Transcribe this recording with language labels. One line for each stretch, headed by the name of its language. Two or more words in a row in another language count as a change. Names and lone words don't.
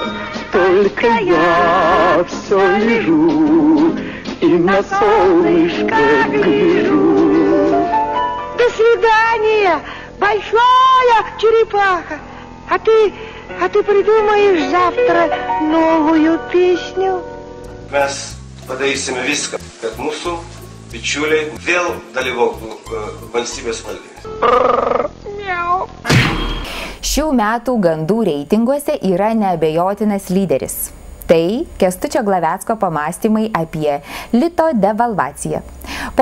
Russian: Только я все лежу и на солнышко гляжу. До свидания, большая черепаха. А ты придумаешь завтра новую песню?
Lithuanian: Mes padarysime viską, kad mūsų bičiuliai vėl dalyvautų valstybės valdyme. Šių metų gandų reitinguose yra neabejotinas lyderis. Tai Kęstučio Glavecko pamąstymai apie lito devalvaciją.